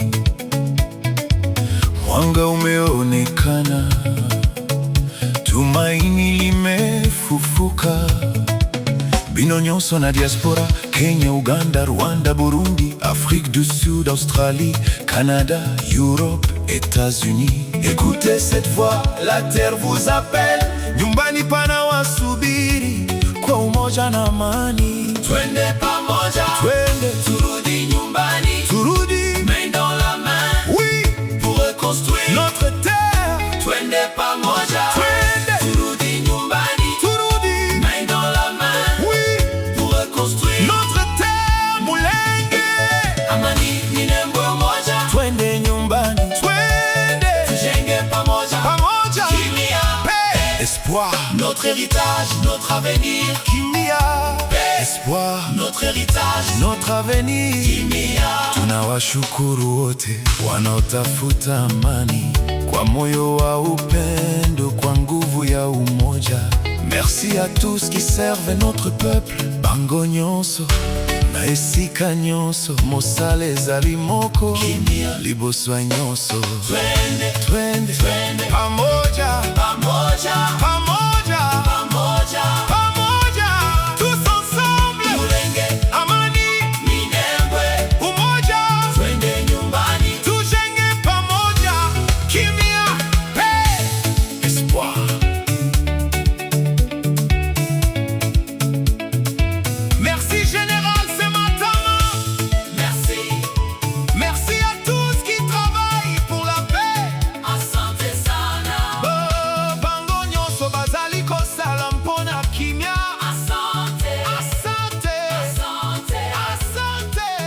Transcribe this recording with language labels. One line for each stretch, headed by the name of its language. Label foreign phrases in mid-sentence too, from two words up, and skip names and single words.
Swahili: Mwanga umeonekana, tumaini limefufuka.
Lingala: Bino nyonso na diaspora, Kenya, Uganda, Rwanda, Burundi,
French: Afrique du Sud, Australie, Canada, Europe, États-Unis. Écoutez cette voix, la terre vous appelle.
Swahili: Nyumbani pana wasubiri kwa umoja na amani. Twende pamoja, twende turudi nyumbani, turudi
French: main dans la main, oui, pour reconstruire notre terre.
Swahili: Twende pamoja, twende turudi nyumbani, turudi
French: main dans la main, oui, pour reconstruire notre terre.
Swahili: Mulenge amani, Minembwe moja. Twende nyumbani, twende tujenge pamoja, pamoja. Kimya,
French: paix, espoir, notre héritage, notre avenir. Kimya, paix, espoir, notre héritage, notre avenir.
Swahili: Kimya. Tunawashukuru wote wanaotafuta amani kwa moyo wa upendo, kwa nguvu ya umoja.
French: Merci à tous qui servent notre peuple.
Lingala: Bango nyonso na esika nyonso, mosala ezali moko. Kimya, liboswa nyonso.
Swahili: Twende, twende, twende pamoja, pamoja, pamoja, pamoja, pamoja.
French: Tous ensemble.
Swahili: Mulenge amani, Minembwe umoja. Twende nyumbani, tujenge pamoja. Kimya,
French: paix, espoir. Merci Général Sematama. Merci. Merci à tous qui travaillent pour la paix.
Swahili: Asante sana.
Lingala: Bango nyonso bazali kosala mpona kimya.
Swahili: Asante. Asante. Asante. Asante.